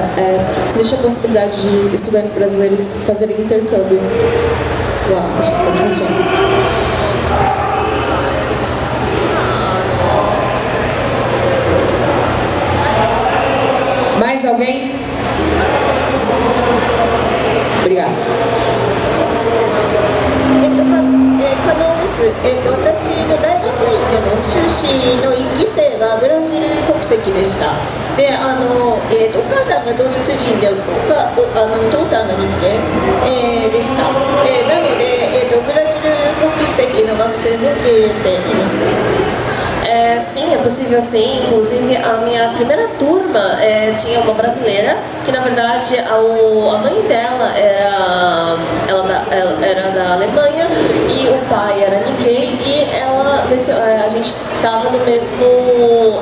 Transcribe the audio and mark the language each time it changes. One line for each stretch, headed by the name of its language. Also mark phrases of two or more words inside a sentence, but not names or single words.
Portuguese: Se existe a possibilidade de estudantes brasileiros fazerem intercâmbio lá? Como funciona? Mais alguém? Obrigada.
Japanese: 可能です。私の大学院での修士の1期生はブラジル国籍でした。でお母さんがドイツ人でお父さんが日系、でした、なので、ブラジル国籍の学生も受け入れています。
Portuguese: Sim, é possível sim. Inclusive, a minha primeira turma tinha uma brasileira que, na verdade, a mãe dela era da Alemanha e o pai era Nikkei e a gente estava no mesmo...